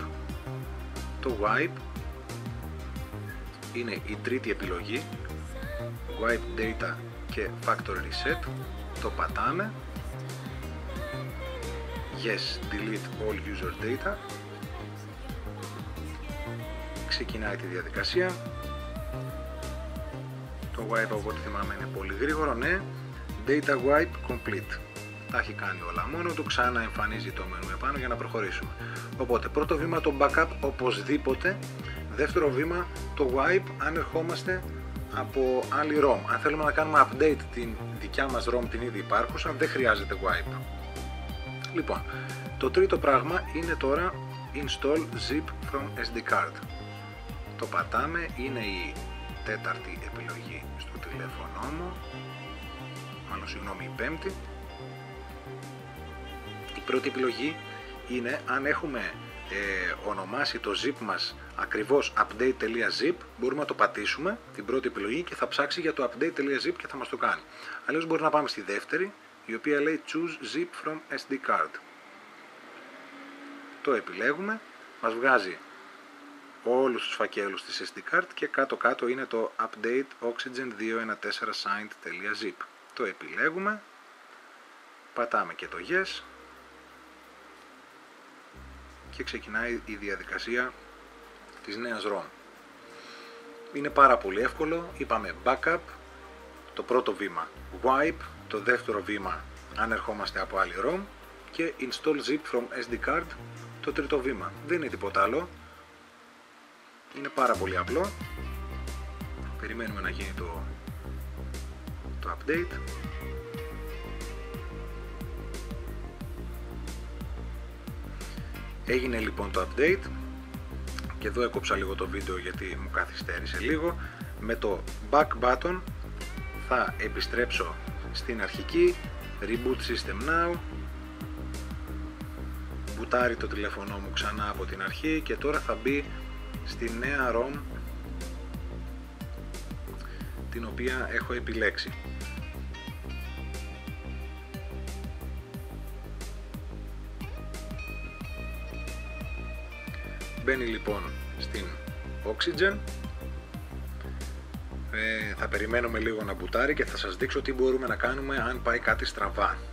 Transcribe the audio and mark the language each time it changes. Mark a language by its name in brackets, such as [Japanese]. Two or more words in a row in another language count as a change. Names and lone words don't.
[Greek] Το wipe είναι η τρίτη επιλογή, [English] wipe data [Greek] και [English] factory reset. [Greek] Το πατάμε [English] Yes, delete all user data. [Greek] Ξεκινάει τη διαδικασία. Το wipe από ό,τι θυμάμαι είναι πολύ γρήγορο, ναι. [English] Data wipe complete. [Greek] Τα έχει κάνει όλα μόνο του, ξανά εμφανίζει το μενού επάνω για να προχωρήσουμε. Οπότε πρώτο βήμα το backup οπωσδήποτε. Δεύτερο βήμα το wipe αν ερχόμαστε από άλλη ROM. Αν θέλουμε να κάνουμε update την δικιά μας ROM, την ήδη υπάρχουσα, δεν χρειάζεται wipe. Λοιπόν, το τρίτο πράγμα είναι τώρα [English] install zip from SD card. [Greek] Το πατάμε, είναι η τέταρτη επιλογή στο τηλέφωνο μου, μάλλον συγγνώμη η πέμπτη. Η πρώτη επιλογή είναι αν έχουμε ονομάσει το zip μας ακριβώς update.zip, μπορούμε να το πατήσουμε την πρώτη επιλογή και θα ψάξει για το update.zip και θα μας το κάνει. Αλλιώς μπορεί να πάμε στη δεύτερη, η οποία λέει [English] choose zip from SD card. [Greek] Το επιλέγουμε, μας βγάζει όλους τους φακέλους της [English] SD card [Greek] και κάτω είναι το update oxygen 214 signed.zip. Το επιλέγουμε, πατάμε και το yes και ξεκινάει η διαδικασία της νέας ROM. Είναι πάρα πολύ εύκολο, είπαμε backup, το πρώτο βήμα wipe, το δεύτερο βήμα αν ερχόμαστε από άλλη ROM και [English] install zip from SD card, [Greek] το τρίτο βήμα. Δεν είναι τίποτα άλλο, είναι πάρα πολύ απλό. Περιμένουμε να γίνει το update. Έγινε λοιπόν το update και εδώ έκοψα λίγο το βίντεο γιατί μου καθυστέρησε λίγο. Με το [English] back button [Greek] θα επιστρέψω στην αρχική, [English] reboot system now, [Greek] μπουτάρει το τηλέφωνο μου ξανά από την αρχή και τώρα θα μπει στη νέα ROM την οποία έχω επιλέξει. Μπαίνει λοιπόν στην Oxygen, θα περιμένουμε λίγο να μπουτάρει και θα σας δείξω τι μπορούμε να κάνουμε αν πάει κάτι στραβά.